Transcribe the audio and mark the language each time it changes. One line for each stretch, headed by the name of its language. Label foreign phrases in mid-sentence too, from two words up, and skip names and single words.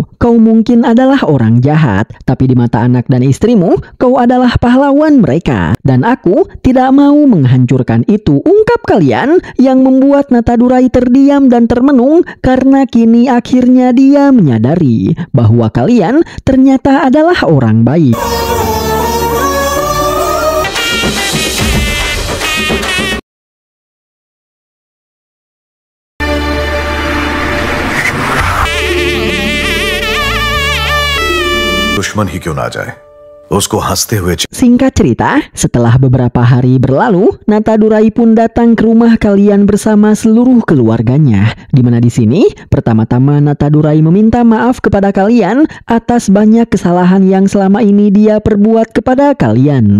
Indonesian: Kau mungkin adalah orang jahat, tapi di mata anak dan istrimu, kau adalah pahlawan mereka. Dan aku tidak mau menghancurkan itu, ungkap kalian, yang membuat Natadurai terdiam dan termenung karena kini akhirnya dia menyadari bahwa kalian ternyata adalah orang baik.
Hindi: दुश्मन ही क्यों ना आ जाए, उसको हंसते हुए
Indonesian: Singkat cerita, setelah beberapa hari berlalu, Natadurai pun datang ke rumah kalian bersama seluruh keluarganya. Dimana di sini, pertama-tama Natadurai meminta maaf kepada kalian atas banyak kesalahan yang selama ini dia perbuat kepada kalian.